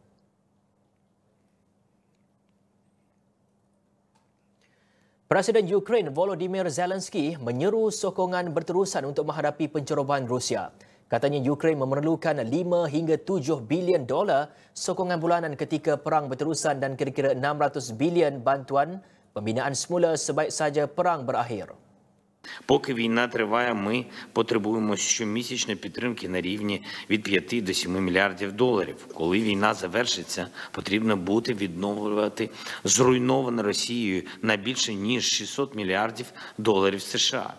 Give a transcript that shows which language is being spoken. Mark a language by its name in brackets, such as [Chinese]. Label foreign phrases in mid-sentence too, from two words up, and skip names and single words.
[Malay] Presiden Ukraine Volodymyr Zelensky menyeru sokongan berterusan untuk menghadapi pencerobohan Rusia. Katanya Ukraine memerlukan 5 hingga 7 bilion dolar sokongan bulanan ketika perang berterusan dan kira-kira 600 bilion bantuan pembinaan semula sebaik saja perang berakhir. [Ukrainian] Поки війна триває, ми потребуємо щомісячної підтримки на рівні від 5 до 7 мільярдів доларів. Коли війна завершиться, потрібно буде відновлювати зруйноване Росією на більше ніж 600 мільярдів доларів США.